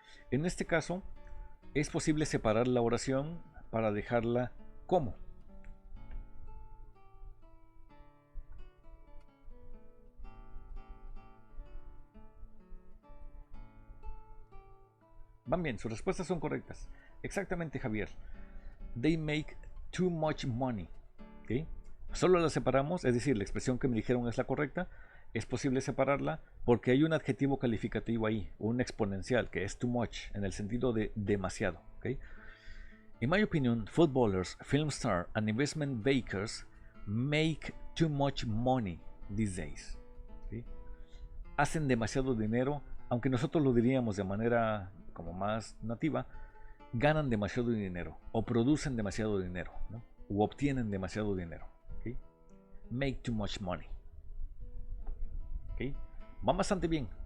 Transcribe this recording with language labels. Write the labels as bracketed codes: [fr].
[es] En este caso, es posible separar la oración para dejarla como. Van bien, sus respuestas son correctas. Exactamente, Javier. [en] They make too much money. [es] ¿Okay? Solo la separamos, es decir, la expresión que me dijeron es la correcta. Es posible separarla porque hay un adjetivo calificativo ahí, un exponencial, que es too much, en el sentido de demasiado. ¿Okay? [en] In my opinion, footballers, film stars, and investment bankers make too much money these days. [es] ¿Okay? Hacen demasiado dinero, aunque nosotros lo diríamos de manera como más nativa, ganan demasiado dinero o producen demasiado dinero, ¿no? O obtienen demasiado dinero. [en] ¿Okay? Make too much money. ¿Okay? [es] Van bastante bien.